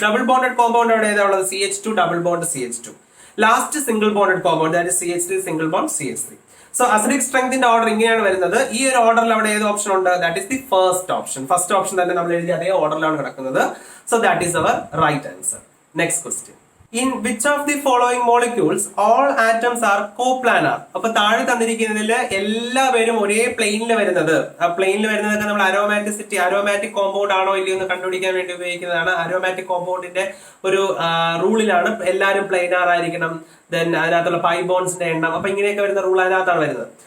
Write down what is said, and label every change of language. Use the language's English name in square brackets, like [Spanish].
[Malayalam] Double bonded compound അവിടെ ഏതാ ഉള്ളത്? CH2 double bond CH2. Last single bonded compound that is CH3 single bond CH3. So acidic സ്ട്രെങ്ത്തിന്റെ order ഇങ്ങനെയാണ് വരുന്നത്. ഈ ഒരു ഓർഡറിൽ അവിടെ ഏത് ഓപ്ഷൻ ഉണ്ട്? [English] That is the first option. [Malayalam] First option തന്നെ നമ്മൾ എഴുതിയ അതേ ഓർഡറിലാണ് കിടക്കുന്നത്. [English] So that is our right answer. Next question. In which of the following molecules all atoms are coplanar? [Malayalam] അപ്പൊ താഴെ തന്നിരിക്കുന്നതിൽ എല്ലാവരും ഒരേ പ്ലെയിനിൽ വരുന്നത്. ആ പ്ലെയിനിൽ വരുന്നതൊക്കെ നമ്മൾ അരോമാറ്റിക് കോമ്പൗണ്ട് ആണോ ഇല്ലയോ എന്ന് കണ്ടുപിടിക്കാൻ വേണ്ടി ഉപയോഗിക്കുന്നതാണ്. അരോമാറ്റിക് കോമ്പൗണ്ടിന്റെ ഒരു റൂളിലാണ് എല്ലാവരും പ്ലെയിനാർ ആയിരിക്കണം. ദെൻ അതിനകത്തുള്ള പൈ ബോൺസിന്റെ എണ്ണം, അപ്പൊ ഇങ്ങനെയൊക്കെ വരുന്ന റൂൾ അതിനകത്താണ് വരുന്നത്.